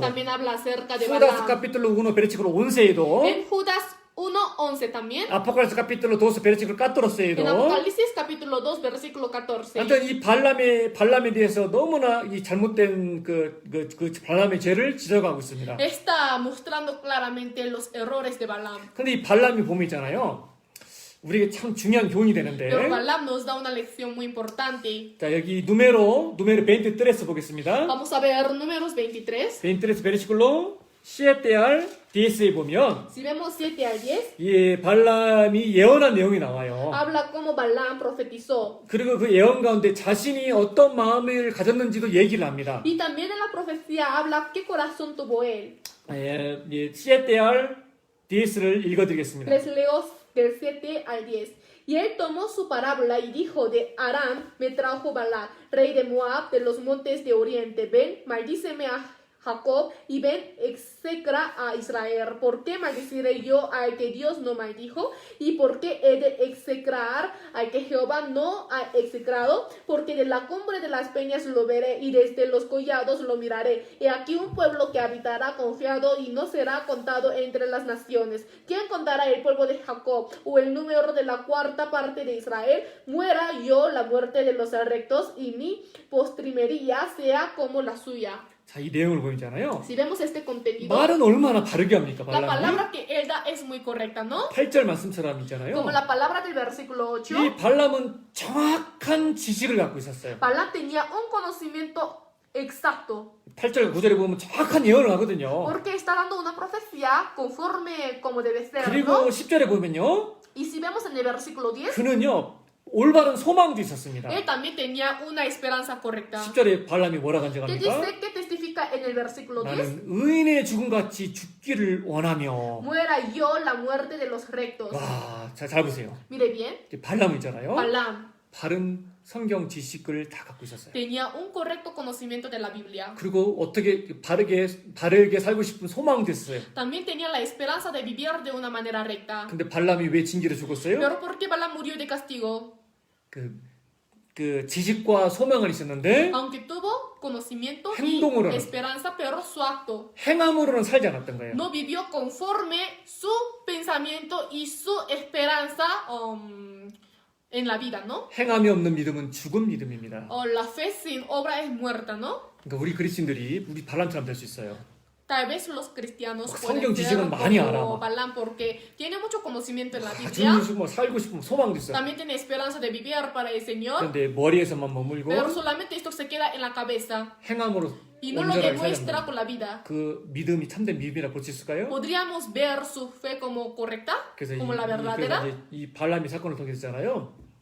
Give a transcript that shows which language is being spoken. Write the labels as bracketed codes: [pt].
[es] también habla acerca de Judas Balaam. capítulo 1 versículo 11에도 En Judas 1:11 también. 아포칼립스 capítulo 2 versículo 14에도 En Apocalipsis capítulo 2 versículo 14. [ko] 하여튼 이 발람에 대해서 너무나 이 잘못된 그 발람의 죄를 지적하고 있습니다. [es] Está mostrando claramente los errores de Balaam. [ko] 근데 이 발람이 보면 있잖아요. 우리에게 참 중요한 교훈이 되는데 [es] Pero Balaam nos da una lección muy importante. [ko] 자, 여기 누메로 23 보겠습니다. [es] Vamos a ver números 23. [ko] 23 베르시클로 7대 al 10에 보면 [es] Si vemos 7 al 10, [ko] 이 발람이 예언한 내용이 나와요. [es] habla como Balaam profetizó. [ko] 그리고 그 예언 가운데 자신이 어떤 마음을 가졌는지도 얘기를 합니다. [es] Y también en la profecía habla qué corazón tuvo él. [ko] 7대 al 10을 읽어드리겠습니다. [es] Les leo del 7 al 10. Y él tomó su parábola y dijo, de Aram me trajo Balac, rey de Moab, de los montes de oriente. Ven, maldíceme a Jacob y ven, execra a Israel. ¿Por qué maldeciré yo al que Dios no maldijo? ¿Y por qué he de execrar al que Jehová no ha execrado? Porque de la cumbre de las peñas lo veré y desde los collados lo miraré. He aquí un pueblo que habitará confiado y no será contado entre las naciones. ¿Quién contará el pueblo de Jacob o el número de la cuarta parte de Israel? Muera yo la muerte de los rectos y mi postrimería sea como la suya. [ko] 자, 이 내용을 보이잖아요. [es] Si vemos este contenido, [ko] 말은 얼마나 바르게 합니까, [es] la [ko] 발람이? [es] palabra que él da es muy correcta, ¿no? [ko] 8절 말씀처럼 있잖아요. [es] Como la palabra del versículo 8, [ko] 이 발람은 정확한 지식을 갖고 있었어요. [es] Balaam tenía un conocimiento exacto, [ko] 8절 9절에 보면 정확한 예언을 하거든요. [es] porque está dando una profecía conforme como debe ser, [ko] 그리고 [es] ¿no? [ko] 10절에 보면요. [es] Y si vemos en el versículo 10, [ko] 그는요. 올바른 소망도 있었습니다. [es] él también tenía una esperanza correcta. [ko] 10절에 발람이 뭐라고 [es] ¿Qué [ko] 간증합니까? [es] dice? ¿Qué testifica en el versículo 10? [ko] 나는 의인의 죽음같이 죽기를 원하며. [es] Muera yo la muerte de los rectos. [ko] 와, 자, 잘 보세요. [es] Mire bien, [ko] 발람 있잖아요. [es] Balaam [ko] 바른 성경 지식을 다 갖고 있었어요. [es] tenía un correcto conocimiento de la Biblia. [ko] 그리고 어떻게 바르게 살고 싶은 소망도 있었어요. [es] También tenía la esperanza de vivir de una manera recta. [ko] 근데 발람이 왜 징계를 죽었어요? [es] Pero ¿por qué Balaam murió de castigo? [ko] 그 지식과 소망을 있었는데 [es] Aunque tuvo conocimiento y [ko] 행동으로는. [es] esperanza, pero su acto [ko] 행함으로는 살지 않았던 거예요. [es] no vivió conforme su pensamiento y su esperanza en la vida, ¿no? [ko] 행함이 없는 믿음은 죽은 믿음입니다. [es] O la fe sin obra es muerta, ¿no? [ko] 그러니까 우리 그리스도인들이 우리 발람처럼 될 수 있어요. [es] Tal vez los cristianos [ko] 성경 [es] pueden ser [ko] 지식은 많이 알아. [es] como Balaam porque tiene mucho conocimiento en la [ko] 아주 [es] Biblia. [ko] 뭐 살고 싶은 소망도 있어요. [es] También tiene esperanza de vivir para el Señor, [ko] 그런데 머리에서만 머물고 [es] pero solamente esto se queda en la cabeza [ko] 행함으로 [es] y no lo [ko] 온전하게 [es] demuestra [ko] 살지 [es] con la vida. [ko] 그 믿음이 참된 믿음이라 볼 수 있을까요? [es] ¿Podríamos ver su fe como correcta, [ko] 그래서 [es] como la verdadera, [ko] 그래서 이 발람이 사건을 통해서잖아요.